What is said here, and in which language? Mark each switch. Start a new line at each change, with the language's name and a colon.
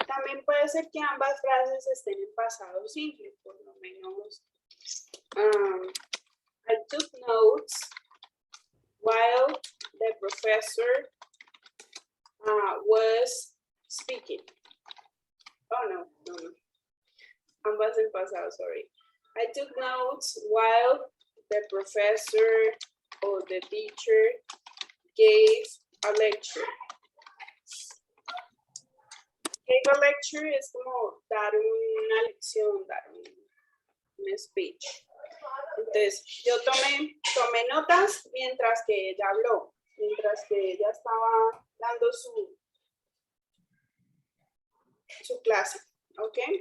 Spanish: También puede ser que ambas frases estén en pasado simple, por lo menos.
English: I took notes while the professor was speaking. Oh, no.
Spanish: Ambas en pasado,
English: sorry. I took notes while the professor or the teacher gave a lecture.
Spanish: Gave a lecture es como dar una lección, dar un speech. Entonces, yo tomé notas mientras que ella habló, mientras que ella estaba dando su clase, ¿ok?